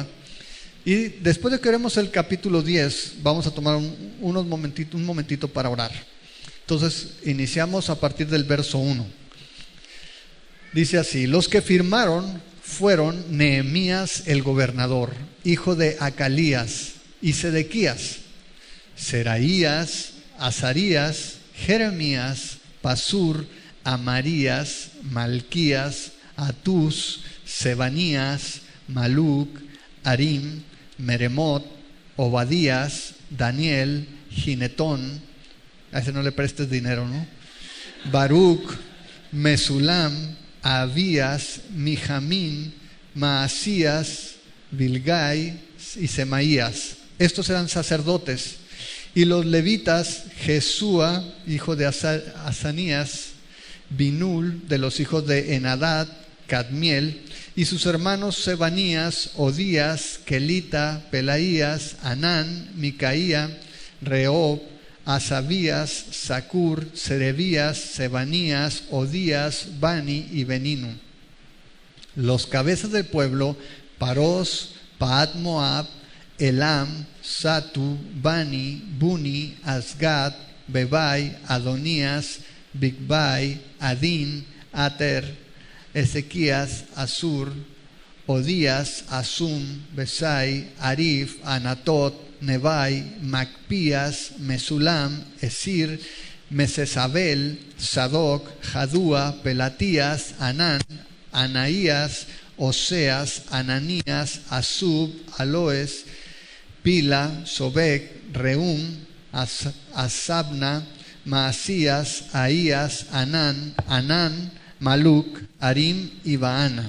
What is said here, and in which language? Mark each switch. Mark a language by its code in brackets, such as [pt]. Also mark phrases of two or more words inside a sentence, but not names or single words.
[es] Y después de que oremos el capítulo 10, vamos a tomar un momentito para orar. Entonces, iniciamos a partir del verso 1. Dice así: los que firmaron fueron Nehemías el gobernador, hijo de Acalías, y Sedequías, Seraías, Azarías, Jeremías, Pasur, Amarías, Malquías, Atús, Sebanías, Maluc, Harim, Meremot, Obadías, Daniel, Ginetón. A ese no le prestes dinero, ¿no? Baruc, Mesulam, Abías, Mijamín, Maasías, Bilgai y Semaías. Estos eran sacerdotes. Y los levitas: Jesúa, hijo de Asanías, Binul, de los hijos de Enadad, Cadmiel, y sus hermanos Sebanías, Odías, Kelita, Pelaías, Anán, Micaía, Rehob, Asabías, Sacur, Serebías, Sebanías, Odías, Bani y Beninu. Los cabezas del pueblo: Paros, Paat Moab, Elam, Satu, Bani, Buni, Asgad, Bebai, Adonías, Bigbai, Adín, Ater, Ezequías, Asur, Odías, Asum, Besai, Arif, Anatot, Nebai, Macpías, Mesulam, Esir, Mesesabel, Sadoc, Jadúa, Pelatías, Anán, Anaías, Oseas, Ananías, Asub, Aloes, Pila, Sobek, Reum, Asabna, Maasías, Ahías, Anán, Maluc, Harim y Baana.